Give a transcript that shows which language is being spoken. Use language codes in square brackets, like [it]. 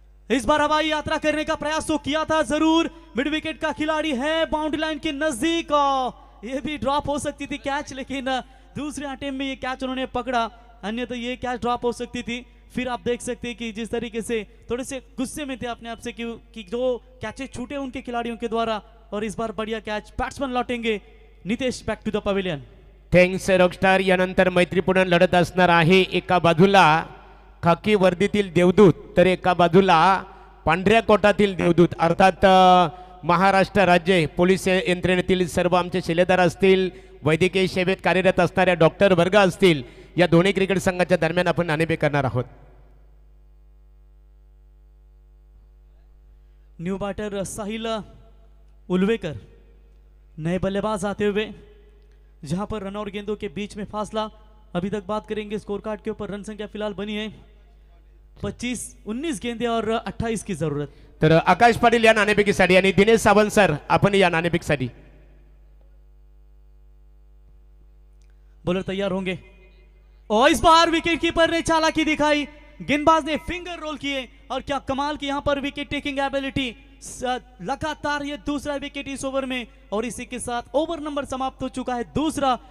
[hi] इस बार हवाई यात्रा करने का प्रयास तो किया था जरूर, मिड विकेट का खिलाड़ी है बाउंड्री लाइन के नजदीक, ये भी ड्रॉप हो सकती थी कैच, लेकिन दूसरे अटेम्प्ट में ये कैच उन्होंने पकड़ा, अन्यथा ये कैच ड्रॉप हो सकती थी। फिर आप देख सकते हैं कि जिस तरीके से थोड़े से गुस्से में थे अपने आप से कि जो कैचेस छूटे उनके खिलाड़ियों के द्वारा, और इस बार बढ़िया कैच, बैट्समैन लौटेंगे। [en] Nitesh back to the pavilion. Thanks rockstar. [mr] यानंतर मैत्रीपूर्ण लढत असणार आहे, एका बाजूला खाकी वर्दीतील देवदूत तर एका बाजूला पांढऱ्या कोटातील देवदूत, अर्थात महाराष्ट्र राज्य पोलीस यंत्रणेतील सर्व आमचे शिलेदार असतील, वैद्यकीय सेवेत कार्यरत असणाऱ्या डॉक्टर वर्ग असतील, या दोन्ही क्रिकेट संघाच्या दरम्यान आपण नाणेफेक करणार आहोत। [hi] न्यू बैटर साहिल उल्वेकर, नए बल्लेबाज आते हुए, जहां पर रन और गेंदों के बीच में फासला, अभी तक बात करेंगे स्कोर कार्ड के ऊपर, रन संख्या फिलहाल बनी है 25, 19 गेंदे और 28 की जरूरत। [mr] तर आकाश पाटील या नाणेफेकीसाठी आणि दिनेश सावंत सर आपण या नाणेफेकीसाठी। [hi] बॉलर तैयार होंगे और इस बार विकेट कीपर ने चालाकी दिखाई, गेंदबाज ने फिंगर रोल किए, और क्या कमाल की यहां पर विकेट टेकिंग एबिलिटी, लगातार ये दूसरा विकेट इस ओवर में, और इसी के साथ ओवर नंबर समाप्त हो चुका है दूसरा।